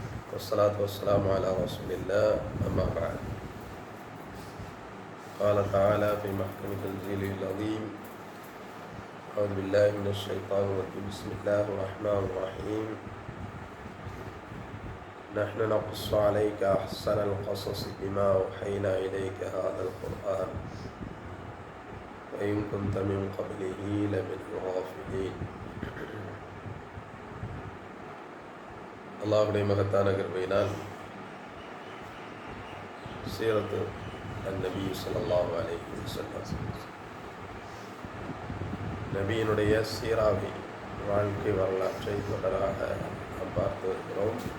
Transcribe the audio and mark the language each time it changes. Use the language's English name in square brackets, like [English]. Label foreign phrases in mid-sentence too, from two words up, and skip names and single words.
[Arabic] والصلاة والسلام على رسول الله أما بعد. قال تعالى في محكم تنزيله العظيم: أعوذ بالله من الشيطان الرجيم. بسم الله الرحمن الرحيم. نحن نقص عليك أحسن القصص بما أوحينا إليك هذا القرآن وإن كنت من قبله لمن الغافلين. [Tamil] அல்லாஹுடைய மகத்தான கிருபையினால் சீரத்து நபி [Arabic] صلى الله عليه وسلم [Tamil] நபியினுடைய சீராவை வாழ்க்கை வரலாற்றை தொடராக நாம் பார்த்து வருகிறோம்.